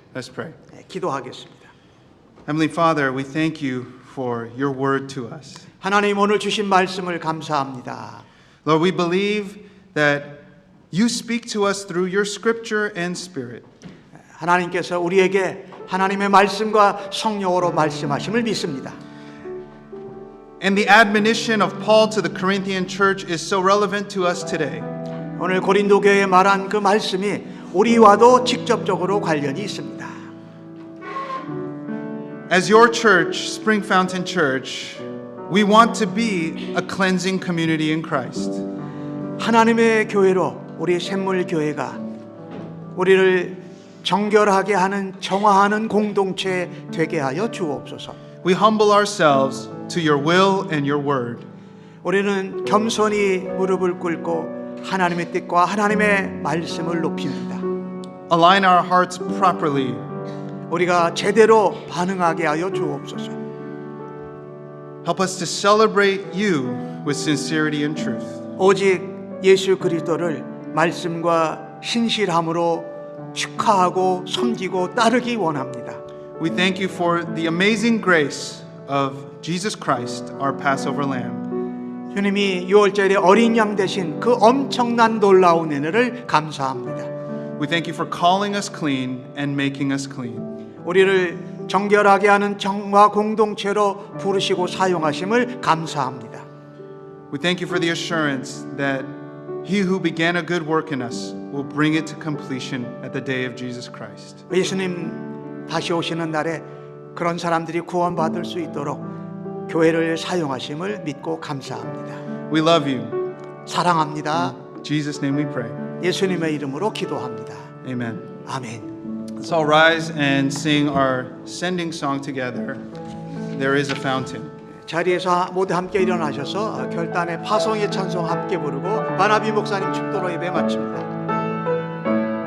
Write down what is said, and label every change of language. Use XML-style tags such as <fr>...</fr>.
<en>Let's pray.</en> <ko>기도하겠습니다.</ko> <en>Heavenly Father, we thank you for your word to us.</en> <ko>하나님 오늘 주신 말씀을 감사합니다.</ko> <en>Lord, we believe that you speak to us through your scripture and spirit.</en> <ko>하나님께서 우리에게 하나님의 말씀과 성령으로 말씀하심을 믿습니다.</ko> <en>And the admonition of Paul to the Corinthian church is so relevant to us today.</en> <ko>오늘 고린도 교회에 말한 그 말씀이 우리와도 직접적으로 관련이 있습니다.</ko> <en>As your church, Spring Fountain Church, we want to be a cleansing community in Christ.</en> <ko>하나님의 교회로 우리 샘물 교회가 우리를 정결하게 하는 정화하는 공동체 되게 하여 주옵소서.</ko> <en>We humble ourselves to your will and your word.</en> <ko>우리는 겸손히 무릎을 꿇고 하나님의 뜻과 하나님의 말씀을 높입니다.</ko> <en>Align our hearts properly.</en> <ko>우리가 제대로 반응하게 하여 주옵소서.</ko> <en>Help us to celebrate you with sincerity and truth.</en> <ko>오직 예수 그리스도를 말씀과 신실함으로 축하하고 섬기고 따르기 원합니다.</ko> <en>We thank you for the amazing grace of Jesus Christ, our Passover lamb.</en> <ko>주님이 6월절에 어린 양 대신 그 엄청난 놀라운 은혜를 감사합니다.</ko> <en>We thank you for calling us clean and making us clean.</en> <ko>우리를 정결하게 하는 정화 공동체로 부르시고 사용하심을 감사합니다.</ko> <en>We thank you for the assurance that He who began a good work in us will bring it to completion at the day of Jesus Christ.</en> <ko>예수님 다시 오시는 날에 그런 사람들이 구원받을 수 있도록 교회를 사용하심을 믿고 감사합니다.</ko> <en>We love you.</en> <ko>사랑합니다.</ko> <en>In Jesus' name we pray.</en> <ko>예수님의 이름으로 기도합니다.</ko> <en>Amen.</en> <ko>아멘.</ko> <en>Let's all rise and sing our sending song together. There is a fountain.</en> <ko>자리에서 모두 함께 일어나셔서 결단의 파송의 찬송 함께 부르고 바나비 목사님 축도로 예배 마칩니다.</ko>